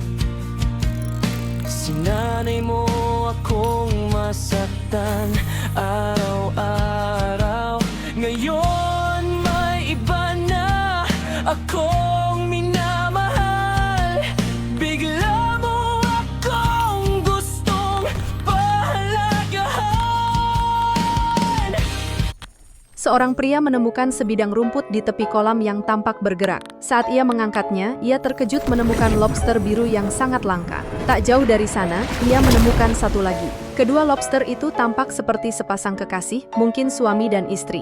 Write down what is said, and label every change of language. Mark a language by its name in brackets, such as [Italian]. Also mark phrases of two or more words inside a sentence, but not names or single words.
[Filipino] Sinanay mo akong masaktan araw-araw. Ngayon may iba na akong minamahal. Bigla mo akong gustong pahalagahan. [Indonesian] Seorang pria menemukan sebidang rumput di tepi kolam yang tampak bergerak. Saat ia mengangkatnya, ia terkejut menemukan lobster biru yang sangat langka. Tak jauh dari sana, ia menemukan satu lagi. Kedua lobster itu tampak seperti sepasang kekasih, mungkin suami dan istri.